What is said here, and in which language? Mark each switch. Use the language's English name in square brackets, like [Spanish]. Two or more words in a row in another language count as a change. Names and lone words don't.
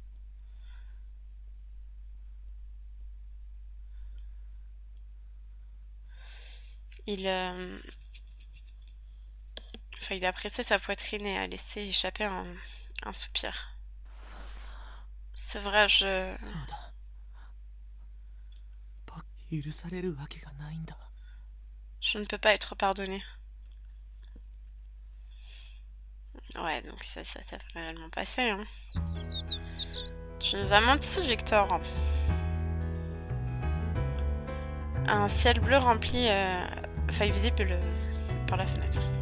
[French] Il a pressé sa poitrine et a laissé échapper un soupir. C'est vrai, [Japanese] そうだ僕許されるわけがないんだ [French] je ne peux pas être pardonné. Ouais, donc ça s'est réellement passé. Hein. Tu nous as menti, Victor. Un ciel bleu rempli, visible par la fenêtre.